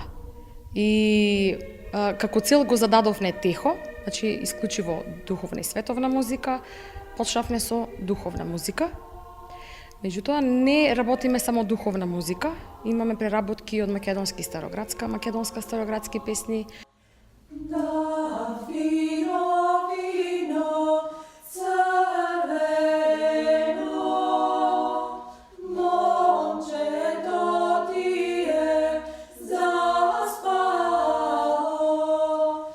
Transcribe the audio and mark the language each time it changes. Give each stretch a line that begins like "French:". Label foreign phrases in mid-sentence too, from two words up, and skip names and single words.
Macedonian: И како цел го зададовме Техо, значи исклучиво духовна и световна музика, почнавме со духовна музика. Меѓутоа, не работиме само духовна музика, имаме преработки од македонски староградски песни. Да вино, вино, црвено, момчето ти је заспало.